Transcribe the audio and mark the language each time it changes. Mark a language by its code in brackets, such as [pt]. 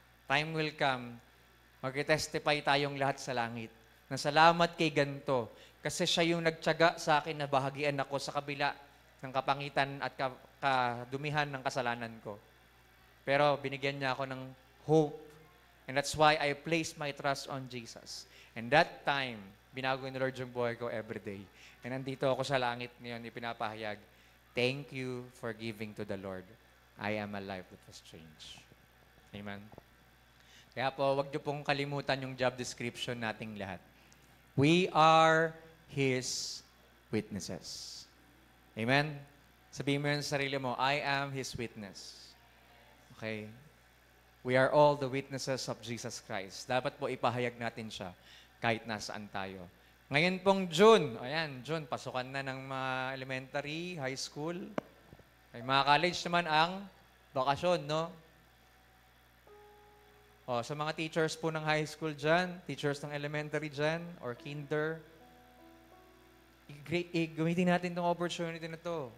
[en] Time will come, [tl] mag-testify tayong lahat sa langit, na salamat kay ganito, kasi siya yung nagtiyaga sa akin na bahagian ako sa kabila ng kapangitan at kadumihan ng kasalanan ko. Pero binigyan niya ako ng hope. [en] And that's why I placed my trust on Jesus. And that time, [tl] binago ni Lord yung buhay ko [en] every day. [tl] And nandito ako sa langit ngayon, ipinapahayag, [en] thank you for giving to the Lord. I am a life that was changed. [tl] Amen? Kaya po, wag niyo pong kalimutan yung job description nating lahat. [en] We are His witnesses. Amen? [tl] Sabihin mo yun sa sarili mo, [en] I am His witness. [tl] Okay? [en] We are all the witnesses of Jesus Christ. [tl] Dapat po ipahayag natin siya kahit nasaan tayo. Ngayon pong June, ayan, June, pasukan na ng mga elementary, high school. Ay, mga college naman ang bakasyon, no? O, sa mga teachers po ng high school dyan, teachers ng elementary dyan, or kinder, gamitin natin itong opportunity na to.